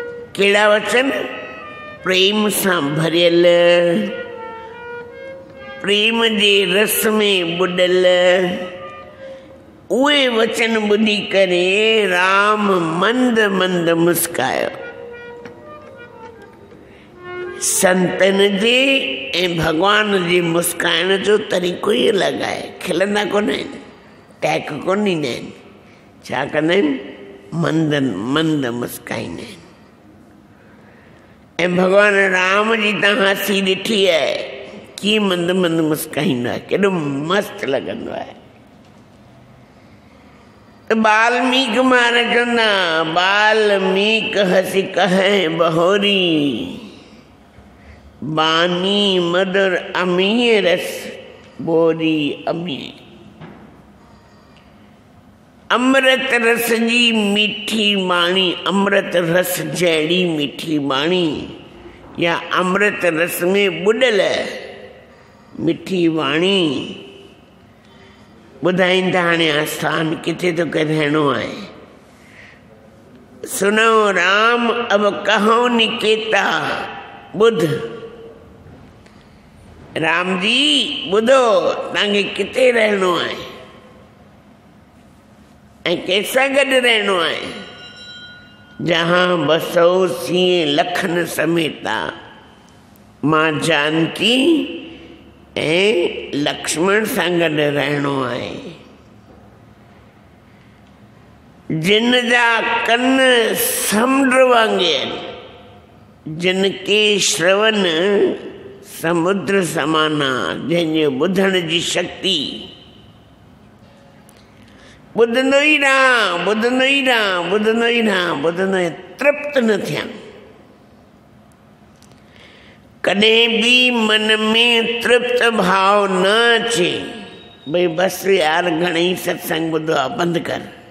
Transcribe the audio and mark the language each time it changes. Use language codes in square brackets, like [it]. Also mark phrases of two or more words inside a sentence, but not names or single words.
[sd] कहिड़ा वचन? प्रेम सां भरियल, प्रेम जे रस में बुॾल। उहे वचन ॿुधी करे राम मंद मंद मुस्कायो। संतनि जे ऐं भॻवान जे मुस्काइण जो तरीक़ो ई अलॻि आहे। खिलंदा कोन आहिनि, टैक कोन ॾींदा आहिनि, छा कंदा आहिनि? मंद मंद मुस्काईंदा आहिनि। ऐं भॻवान राम जी तव्हां हसी ॾिठी आहे, कीअं मंद मंद मुस्काईंदो आहे, केॾो मस्तु लॻंदो आहे। वाल्मीक महाराज चवंदा, [awa] वाल्मीक हसी कहे बहोरी, बानी मधुर अमीय रस बोरी अमीय। [sd] अमृत रस जी मीठी बाणी, अमृत रस जहिड़ी मीठी बाणी, या अमृत रस में बुॾल मिठी वाणी। ॿुधाईनि था हाणे आस्थान किथे तो रहणो आहे। [awa] सुनो राम अब कहो निकेता, [sd] ॿुध राम जी ॿुधो तव्हांखे किथे रहणो आहे ऐं कंहिंसां गॾु रहणो आहे। [awa] जहां बसो सिंह लखन समेता, [sd] मां जानकी ऐं लक्ष्मण सां गॾु रहणो आहे। जिन जा कन समुंड वांगुरु, [awa] जिन के श्रवण समुद्र समाना, [sd] जंहिंजे ॿुधण जी शक्ति ॿुधंदो ई रहां, ॿुधंदो ई रहां, ॿुधंदो ई रहां, ॿुधंदो ई तृप्त न थियां। कॾहिं बि मन में तृप्त भाव न अचे, भई बसि यार घणेई सत्संग ॿुधो आहे, बंदि कर।